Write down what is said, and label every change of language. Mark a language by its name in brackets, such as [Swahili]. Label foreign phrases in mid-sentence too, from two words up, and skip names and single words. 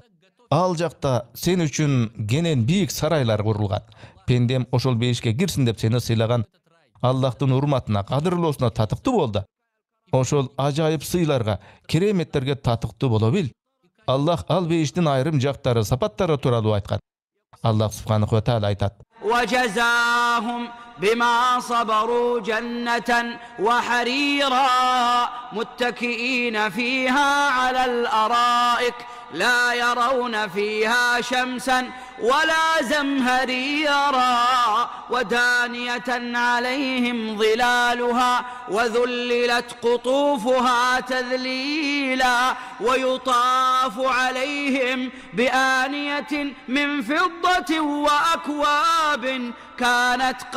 [Kyrgyz] Ал жакта сен үчүн кенен бийик сарайлар курулган. Пендем ошол бейишке кирсин деп сени сыйлаган Аллахтын урматына, кадырлоосуна татыктуу болду. Ошол ажайып сыйларга, кереметтерге татыктуу боло бил. Аллах ал бейиштин айрым жактары, сапаттары тууралуу айткан. Аллах [Arabic] سبحانه وتعالى [Kyrgyz] айтат: [Arabic] وجزاهم بما صبروا جنة وحريرا متكئين فيها على الأرائك لا يرون فيها شمسا ولا زمهريرا ودانية عليهم ظلالها وذللت قطوفها تذليلا ويطاف عليهم بآنية من فضة وأكواب كانت